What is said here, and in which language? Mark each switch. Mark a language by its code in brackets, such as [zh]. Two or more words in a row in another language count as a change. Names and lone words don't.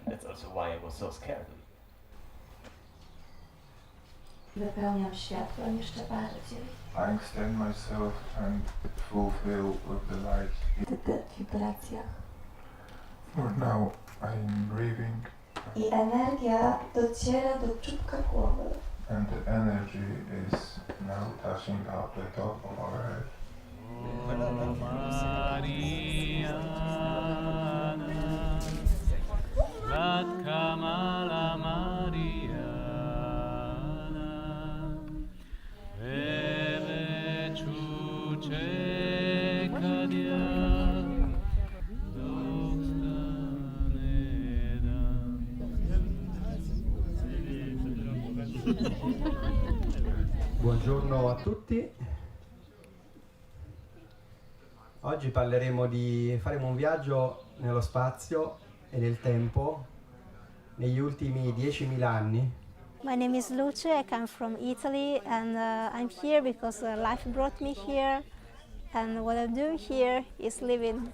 [en] That's also why I was so scared of it. [pl] Wypełniam światłem jeszcze bardziej. [en] I extend myself and fulfill with the light. [pl] W wibracjach. [en] For now, I'm breathing. [pl] I energia dociera do czubka głowy. [en] And the energy is now touching up the top of our head. Mariana, Matka mala Mariana, Eve čuče kad ja dok stane dan. [it] Buongiorno a tutti. Oggi faremo un viaggio nello spazio e nel tempo negli ultimi 10.000 anni. [en] My name is Luce, I come from Italy and I'm here because life brought me here, and what I'm doing here is living.